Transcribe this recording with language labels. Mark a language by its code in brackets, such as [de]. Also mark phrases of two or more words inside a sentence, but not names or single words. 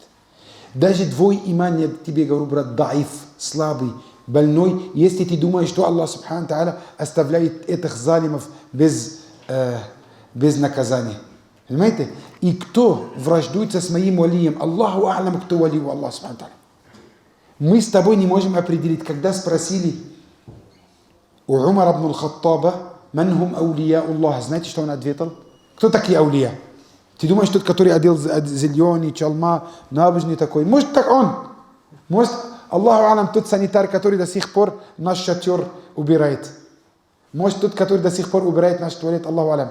[ru] Даже твой иман, я тебе говорю, брат, даиф, слабый, больной, если ты думаешь, что Аллах [ar] سبحانه وتعالى [ru] оставляет этих залимов без наказания. Понимаете? И кто враждуется с моим валием? [ar] الله أعلم, [ru] кто валию Аллах [ar] سبحانه وتعالى. [ru] Мы с тобой не можем определить, когда спросили у Умара ибн аль-Хаттаба, [ar] «من هم أولياء الله». [ru] Знаете, что он ответил? Кто такие аулия? Ты думаешь, тот, который одел зеленый, чалма, набожный такой? Может, так он? Может, [ar] الله أعلم, [ru] тот санитар, который до сих пор наш шатер убирает? Может, тот, который до сих пор убирает наш туалет? [ar] الله أعلم.